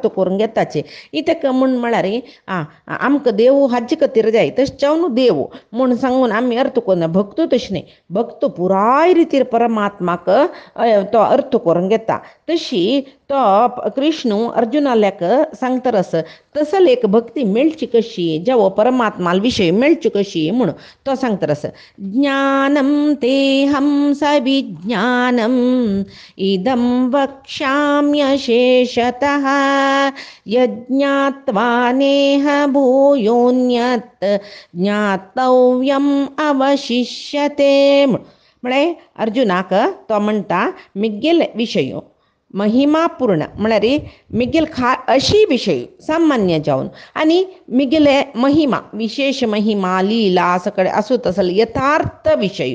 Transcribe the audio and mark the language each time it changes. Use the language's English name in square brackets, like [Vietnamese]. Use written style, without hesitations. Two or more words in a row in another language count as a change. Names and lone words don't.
[Konkani] करून घेताचे इतके म्हळ्यार आमकां देव हाजे खातीर जाय तशें जावन देव म्हूण सांगून आमी अर्थ करून भक्तू तशें न्ही भक्तू पुराय रितीर परमात्माक तो अर्थ करून घेता तशी तो कृष्ण अर्जुनाल्याक सांगतरस तसल एक भक्ती मेळची कशी जेवो परमात्माल विशय मेळची कशी म्हूण तो सांगतरस [Sanskrit] ज्ञानम तेहम सविज्ञानम इदं वक्ष्याम्यशेषतः यज्ञात्वा नेह भूयोन्यत् ज्ञातव्यम अवशिष्यते [Konkani] म्हळ्यार अर्जुनाक तो म्हणटा मिगेल विशय महिमापूर्ण म्हळ्यार मिगेल अशी विशय सामान्य जावन आनी मिगेले महिमा विशेष महिमा लीला सकळे आसूं तसल यथार्थ विशय